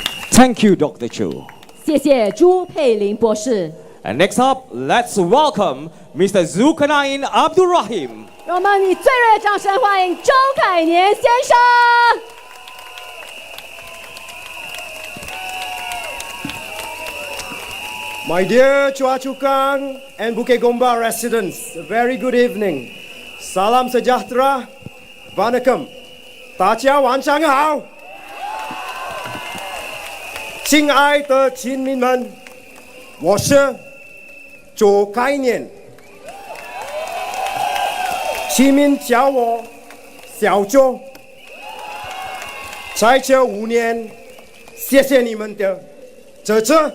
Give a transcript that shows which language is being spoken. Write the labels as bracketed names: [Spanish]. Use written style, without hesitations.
[English] Thank you, Dr. Chu. [Chinese] 谢谢朱佩玲博士。 [English] And next up, let's welcome Mr. Zulkarnain Abdul Rahim. [Chinese] 让我们以最热烈的掌声欢迎周凯年先生。 [English] My dear Chua Chu Kang and Bukit Gombak residents, a very good evening. [Malay] Salam sejahtera, [Chinese] Vanakkam, 大家晚上好。亲爱的亲民们，我是周开年，亲民叫我小周。在这5年，谢谢你们的支持。